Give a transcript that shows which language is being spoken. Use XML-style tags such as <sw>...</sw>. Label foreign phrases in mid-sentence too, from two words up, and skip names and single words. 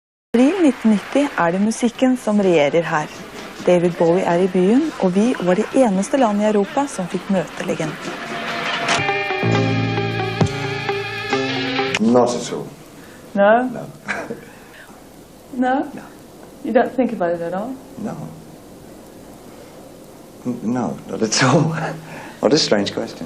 <no>April 1990 er det musikken som regjerer her. David Bowie er i byen, og vi var det eneste landet i Europa som fikk møte legenden.</no> <en>Not at all. No? No. No? No. You don't think about it at all? No. No, not at all. What a strange question.</en>